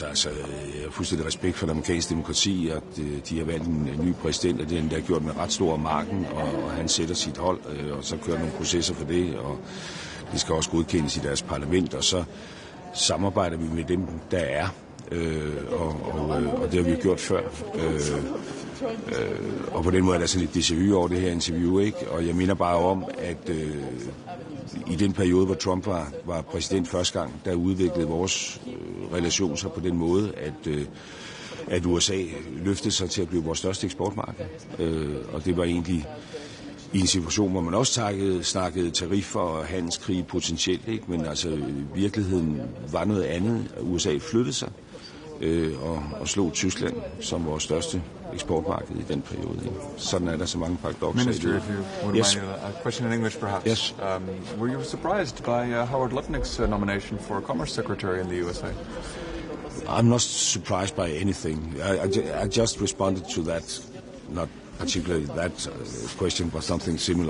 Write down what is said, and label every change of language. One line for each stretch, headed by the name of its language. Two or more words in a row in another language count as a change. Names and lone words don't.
Danish: Altså, jeg har fuldstændig respekt for det amerikanske demokrati, og de har valgt en ny præsident, og den der har gjort med ret stor marken, og han sætter sit hold, og så kører nogle processer for det, og det skal også godkendes i deres parlament, og så samarbejder vi med dem, der er, og det har vi jo gjort før. Og på den måde er der sådan lidt
French: déjà vu
Danish: over det her interview, ikke? Og jeg minder bare om, at i den periode, hvor Trump var præsident første gang, der udviklede vores relation sig på den måde, at USA løftede sig til at blive vores største eksportmarked. Og det var egentlig i en situation, hvor man også snakkede tariffer og handelskrig potentielt, ikke? Men altså virkeligheden var noget andet. USA flyttede sig og slog Tyskland som vores største eksportmarked i den periode. Ikke? Sådan er der så mange paradokser.
English: Minister, if you would mind a question in English, perhaps. Yes. Were you surprised by Howard Lutnick's nomination for Commerce Secretary in the USA? I'm not surprised by anything. I just responded to that, not particularly that question, but something similar.